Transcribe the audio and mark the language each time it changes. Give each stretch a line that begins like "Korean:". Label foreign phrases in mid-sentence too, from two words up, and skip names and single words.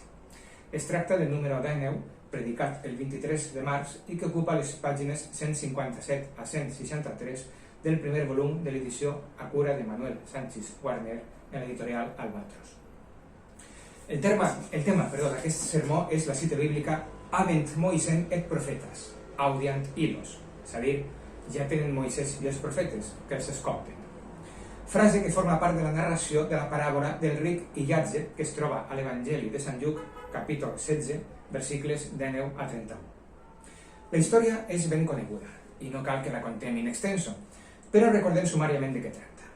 Catalan: Es tracta del número 19, predicat el 23 de març i que ocupa les pàgines 157 a 163 del primer volum de l'edició a cura de Manuel Sánchez Warner en l'editorial Albatros. El tema d'aquest sermó és la cita bíblica
Latin: Habent Moisès et profetes, audiant illos,
Catalan: és a dir, ja tenen Moisès i els profetes, que els escolten. Frase que forma part de la narració de la paràbola del ric i Llàtzer que es troba a l'Evangeli de Sant Lluc, capítol 16, versicles 19 a 31. La història és ben coneguda i no cal que la contem
Latin: in extenso,
Catalan: però recordem sumàriament de què tracta.